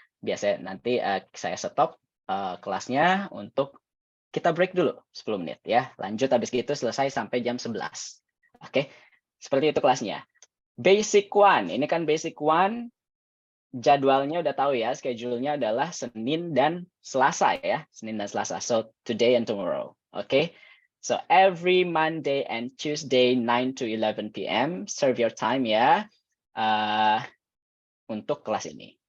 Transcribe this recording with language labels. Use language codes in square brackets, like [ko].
[id] Biasanya nanti saya stop kelasnya untuk kita break dulu 10 menit ya. Lanjut habis itu selesai sampai jam 11. Oke. Seperti itu kelasnya. Basic one. Ini kan basic one. Jadwalnya udah tahu ya, schedule-nya adalah Senin dan Selasa ya. Senin dan Selasa. [en] So today and tomorrow. [id] Oke. [en] So every Monday and Tuesday 9 to 11 p.m. serve your time [id] ya untuk kelas ini.